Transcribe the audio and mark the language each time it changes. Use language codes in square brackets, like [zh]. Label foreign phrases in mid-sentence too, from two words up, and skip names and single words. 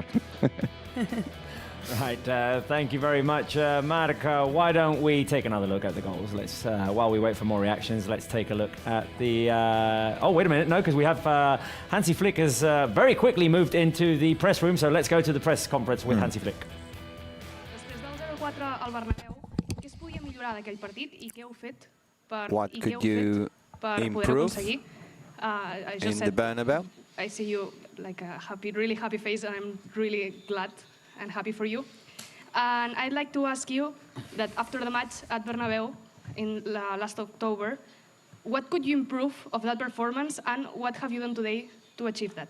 [en] Right, thank you very much, Marc. Why don't we take another look at the goals? Let's, while we wait for more reactions, let's take a look at the... Oh, wait a minute, no, because we have Hansi Flick has very quickly moved into the press room, so let's go to the press conference with Hansi Flick. [ca] Després del 0-4 al Bernabéu, què es podia millorar d'aquell partit i què heu fet per poder aconseguir? [en] In the Bernabeu? I see you like a happy, really happy face, and I'm really glad and happy for you. And I'd like to ask you that after the match at Bernabeu in last October, what could you improve of that performance, and what have you done today to achieve that?